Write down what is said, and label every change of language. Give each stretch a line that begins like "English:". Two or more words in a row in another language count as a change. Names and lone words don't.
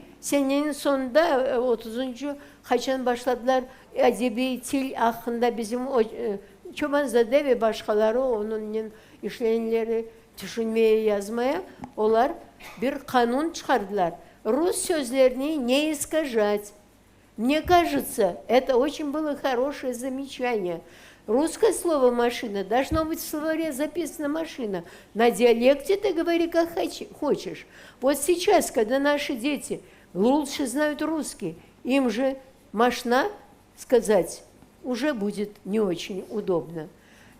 Crimean Tatar: senenin sonunda 30. kaçan başladılar edebi til hakkında bizim Çobanzade ve başkaları onun işleyenleri düşünmeye yazmaya onlar bir kanun çıkardılar. Rus sözlerini
Russian: не искажать. Мне кажется, это очень было хорошее замечание. Русское слово «машина» должно быть в словаре записано «машина». На диалекте ты говори как хочешь. Вот сейчас, когда наши дети лучше знают русский, им же «машина» сказать уже будет не очень удобно.